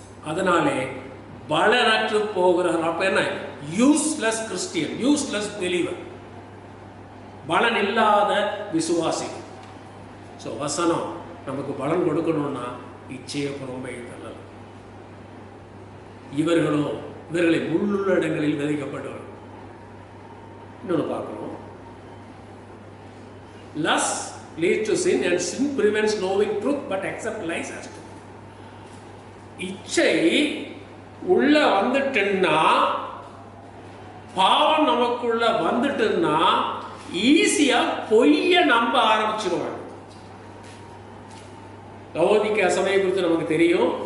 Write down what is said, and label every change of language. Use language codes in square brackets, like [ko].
[ta] அதனாலே பலனற்று போகிறார். அப்ப என்ன? [en] useless Christian, useless believer, [ta] பலன் இல்லாத விசுவாசி. ஸோ வசனம் நமக்கு பலன் கொடுக்கணும்னா இச்சையை புறம்பே தள்ளலாம். இவர்களை முள்ளுள்ள இடங்களில் விதைக்கப்பட்டவர். இன்னொன்று பார்க்கணும். [en] Lust leads to sin and sin prevents knowing truth but accept lies as truth. [ta] இச்சை உள்ள வந்துட்டுன்னா, பாவம் நமக்குள்ள வந்துட்டுன்னா ஈஸியா பொய்ய நம்ப ஆரம்பிச்சிருவாங்க. லவோதிக்கேயா சபையை குறித்து நமக்கு தெரியும்.